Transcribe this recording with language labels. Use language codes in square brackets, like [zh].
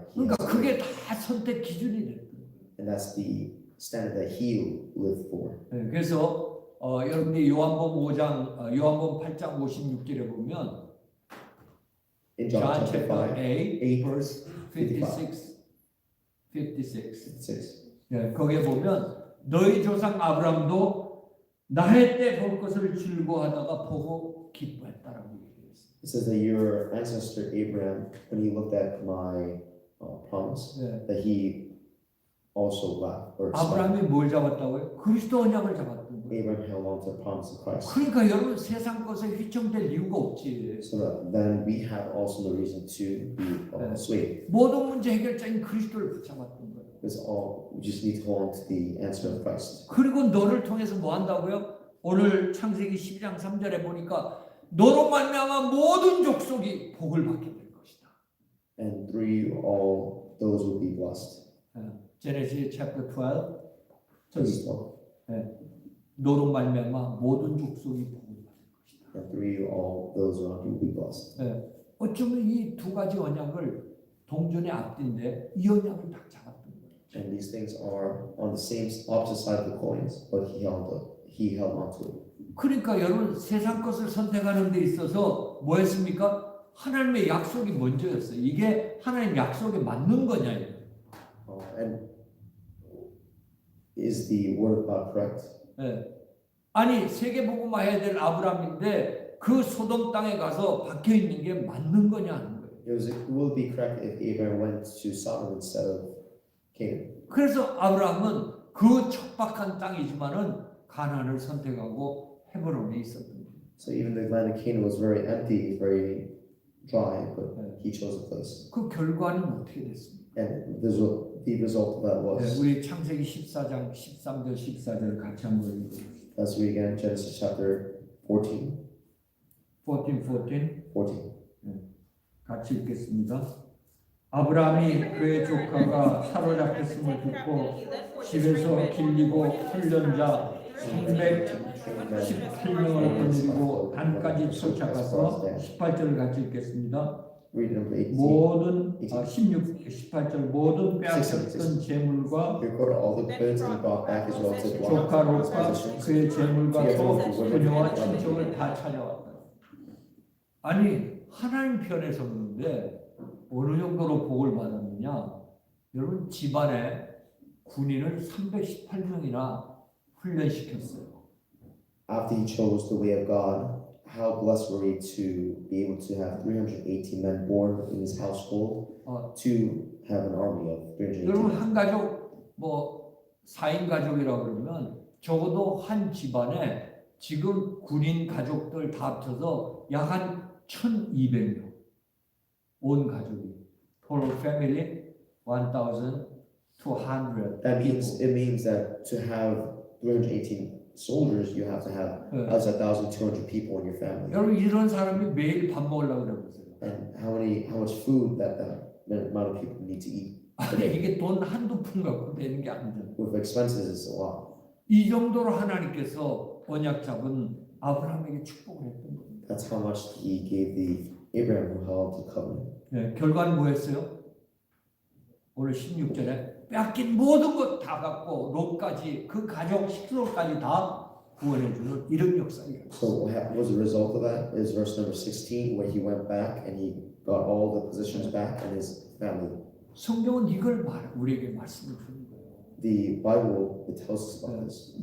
[ko] 그러니까 그게 다 선택 기준이 됐던 거예요. [en] And that's the standard that he lived for. [ko] 예, 그래서 여러분이 요한복음 8장 56절에 보면 [en] In John John chapter chapter 5, 8 verse 56. 6. [ko] 예, 거기에 보면 너희 조상 아브라함도 나의 때 볼 것을 즐거워하다가 보고 기뻐했다라고 얘기했어요. [en] It says that your ancestor Abraham, when he looked at my promise, [ko] 예, [en] that he also laughed or smiled. [ko] 아브라함이 뭘 잡았다고요? 그리스도 언약을 잡았던 거예요. [en] Abraham held on to the promise of Christ. [ko] 그러니까 여러분 세상 것에 휘청될 이유가 없지. [en] So that then we have also the reason to be swayed. [ko] 모든 문제 해결자인 그리스도를 붙잡았던 거예요. [en] It's all we just need to hold on to the answer of Christ. [ko] 그리고 너를 통해서 뭐 한다고요? 오늘 창세기 12장 3절에 보니까 너로 말미암아 모든 족속이 복을 받게 될 것이다. [en] And through you all those will be blessed. Genesis chapter 12. Verse 12. [ko] 너로 말미암아 모든 족속이 복을 받을 것이다. [en] And through you all those around you will be blessed. [ko] 어쩌면 이 두 가지 언약을 동전의 앞뒤인데 이 언약을 딱 잡았던 거예요. [en] And these things are on the same opposite side of the coins, but he held on to it. [ko] 그러니까 여러분 세상 것을 선택하는 데 있어서 뭐 했습니까? 하나님의 약속이 먼저였어요. 이게 하나님 약속에 맞는 거냐 이거. [en] And is the word of God correct? [ko] 아니 세계복음화 해야 될 아브라함인데 그 소돔 땅에 가서 박혀 있는 게 맞는 거냐 하는 거예요. [en] Will it be correct if Abraham went to Sodom instead of Canaan? [ko] 그래서 아브라함은 그 척박한 땅이지만은 가나안을 선택하고 헤브론에 있었던 거예요. [en] So even the land of Canaan was very empty, very dry, but he chose a place. [ko] 그 결과는 어떻게 됐습니까? [en] And the result of that was, [ko] 우리 창세기 14장 13절 14절 같이 한번 읽어봅시다. [en] let's read again Genesis chapter 14. [ko] 14. 같이 읽겠습니다. 아브라함이 그의 조카가 사로잡혔음을 듣고 집에서 길리고 훈련자 318명을 거느리고 단까지 쫓아가서 18절을 같이 읽겠습니다. [en] Read number 18. [ko] 모든 18절 모든 빼앗겼던 재물과 [en] Record all the goods and brought back his relatives, [ko] 조카 [en] wives, [ko] 롯과 [en] possessions. [ko] 그의 재물과 또 그녀와 친척을 다 찾아왔다. 아니 하나님 편에 섰는데 어느 정도로 복을 받았느냐? 여러분 집안에 군인을 318명이나 훈련시켰어요. [en] After he chose the way of God, how blessed were we to be able to have 318 men born in his household, to have an army of 318. [ko] 여러분 한 가족 뭐 4인 가족이라고 그러면 적어도 한 집안에 지금 군인 가족들 다 합쳐서 약 한 1,200명 온 가족이 [en] total family 1,200 That means it means that to have 318 soldiers, you have to have as 1,200 people in your family. [ko] 여러분 이런 사람이 매일 밥 먹으려고 그러세요. [en] And how much food that amount of people need to eat. [ko] 아니 이게 돈 한두 푼 갖고 되는 게 아니잖아요. [en] With expenses, it's a lot. [ko] 이 정도로 하나님께서 언약 잡은 아브라함에게 축복을 했던 겁니다. [en] That's how much he gave the Abraham who held the covenant. [ko] 결과는 뭐였어요? 오늘 16절에 뺏긴 모든 것 다 갖고 롯까지 그 가족 식솔까지 다 구원해주는 이런 역사예요. [en] So what was the result of that is verse number 16, where he went back and he got all the possessions back and his family. [ko] 성경은 이걸 우리에게 말씀을 주는 거예요. [en] The Bible, it tells us about this.